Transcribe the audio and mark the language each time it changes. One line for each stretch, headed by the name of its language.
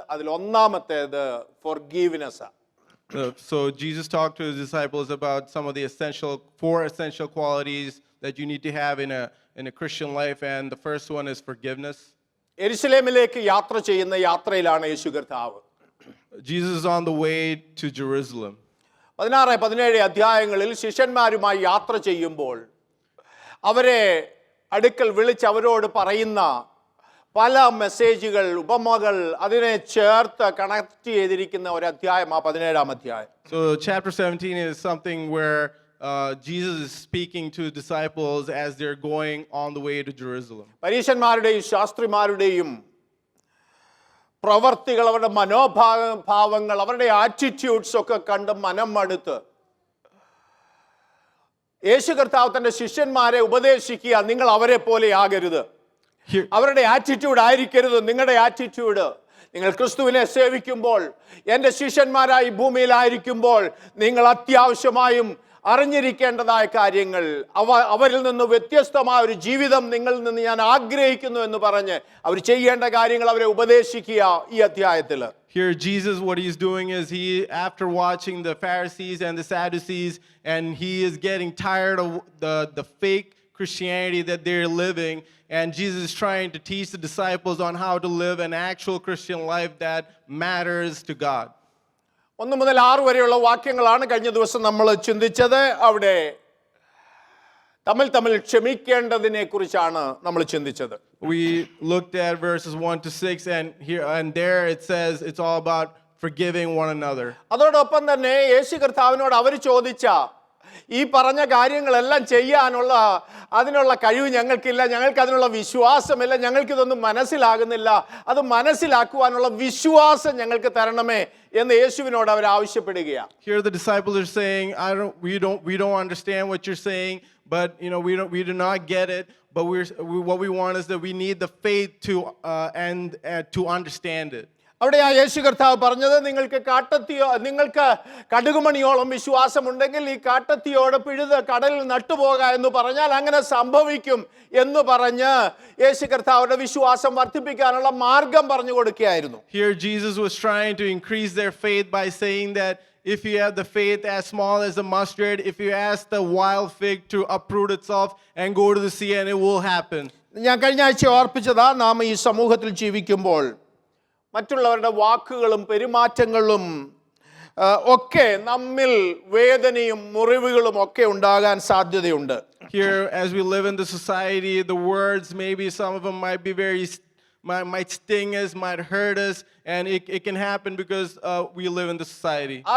Malayalam: അതിൽ ഒന്നാമത്തേത് forgiveness.
English: So Jesus talked to his disciples about some of the 4 essential qualities that you need to have in a Christian life, and the first one is forgiveness.
Malayalam: യെരുശലേമിലേക്ക് യാത്ര ചെയ്യുന്ന യാത്രയിലാണ് യേശു കർത്താവ്.
English: Jesus is on the way to Jerusalem.
Malayalam: 16-17 അധ്യായങ്ങളിൽ ശിഷ്യന്മാരുമായി യാത്ര ചെയ്യുമ്പോൾ അവരെ അടുക്കൽ വിളിച്ച് അവരോട് പറയുന്ന പല മെസ്സേജുകൾ, ഉപമകൾ അതിനെ ചേർത്ത് കണക്ട് ചെയ്തിരിക്കുന്ന ഒരു അധ്യായം ആ 17-ാം അധ്യായം.
English: So chapter 17 is something where Jesus is speaking to disciples as they're going on the way to Jerusalem.
Malayalam: പരീശന്മാരുടെയും ശാസ്ത്രിമാരുടെയും പ്രവർത്തികൾ, അവരുടെ മനോഭാവങ്ങൾ, അവരുടെ ആറ്റിറ്റ്യൂഡ്സ് ഒക്കെ കണ്ട് മനം മടുത്ത് യേശു കർത്താവ് തൻ്റെ ശിഷ്യന്മാരെ ഉപദേശിക്കുക, നിങ്ങൾ അവരെ പോലെ ആകരുത്, അവരുടെ ആറ്റിറ്റ്യൂഡ് ആയിരിക്കരുത് നിങ്ങളുടെ ആറ്റിറ്റ്യൂഡ്. നിങ്ങൾ ക്രിസ്തുവിനെ സേവിക്കുമ്പോൾ, എൻ്റെ ശിഷ്യന്മാരായി ഭൂമിയിലായിരിക്കുമ്പോൾ നിങ്ങൾ അത്യാവശ്യമായും അറിഞ്ഞിരിക്കേണ്ടതായ കാര്യങ്ങൾ, അവരിൽ നിന്ന് വ്യത്യസ്തമായ ഒരു ജീവിതം നിങ്ങളിൽ നിന്ന് ഞാൻ ആഗ്രഹിക്കുന്നു എന്ന് പറഞ്ഞ് അവർ ചെയ്യേണ്ട കാര്യങ്ങൾ അവരെ ഉപദേശിക്കുക ഈ അധ്യായത്തിൽ.
English: Here Jesus, what he's doing is after watching the Pharisees and the Sadducees, and he is getting tired of the fake Christianity that they're living, and Jesus is trying to teach the disciples on how to live an actual Christian life that matters to God.
Malayalam: 1 മുതൽ 6 വരെയുള്ള വാക്യങ്ങളാണ് കഴിഞ്ഞ ദിവസം നമ്മൾ ചിന്തിച്ചത്. അവിടെ തമ്മിൽ ക്ഷമിക്കേണ്ടതിനെ കുറിച്ചാണ് നമ്മൾ ചിന്തിച്ചത്.
English: We looked at verses 1 to 6, and there it says it's all about forgiving one another.
Malayalam: അതോടൊപ്പം തന്നെ യേശു കർത്താവിനോട് അവർ ചോദിച്ച ഈ പറഞ്ഞ കാര്യങ്ങളെല്ലാം ചെയ്യാനുള്ള അതിനുള്ള കഴിവ് ഞങ്ങൾക്കില്ല, ഞങ്ങൾക്ക് അതിനുള്ള വിശ്വാസമില്ല, ഞങ്ങൾക്കിതൊന്നും മനസ്സിലാകുന്നില്ല, അത് മനസ്സിലാക്കുവാനുള്ള വിശ്വാസം ഞങ്ങൾക്ക് തരണമേ എന്ന് യേശുവിനോട് അവർ ആവശ്യപ്പെടുകയാണ്.
English: Here the disciples are saying, we don't understand what you're saying, but we do not get it, but what we want is that we need the faith to understand it.
Malayalam: അവിടെ ആ യേശു കർത്താവ് പറഞ്ഞത്, നിങ്ങൾക്ക് കടുകുമണിയോളം വിശ്വാസമുണ്ടെങ്കിൽ ഈ കാട്ടത്തിയോട് പിഴുത് കടലിൽ നട്ടുപോക എന്ന് പറഞ്ഞാൽ അങ്ങനെ സംഭവിക്കും എന്ന് പറഞ്ഞ് യേശു കർത്താവിന്റെ വിശ്വാസം വർദ്ധിപ്പിക്കാനുള്ള മാർഗം പറഞ്ഞു കൊടുക്കുകയായിരുന്നു.
English: Here Jesus was trying to increase their faith by saying that if you have the faith as small as a mustard, if you ask the wild fig to uproot itself and go to the sea, and it will happen.
Malayalam: ഞാൻ കഴിഞ്ഞ ആഴ്ച ഓർപ്പിച്ചതാ, നാം ഈ സമൂഹത്തിൽ ജീവിക്കുമ്പോൾ മറ്റുള്ളവരുടെ വാക്കുകളും പെരുമാറ്റങ്ങളും ഒക്കെ നമ്മിൽ വേദനയും മുറിവുകളും ഒക്കെ ഉണ്ടാകാൻ സാധ്യതയുണ്ട്.
English: Here, as we live in the society, the words, maybe some of them might be might sting us, might hurt us, and it can happen because we live in the society.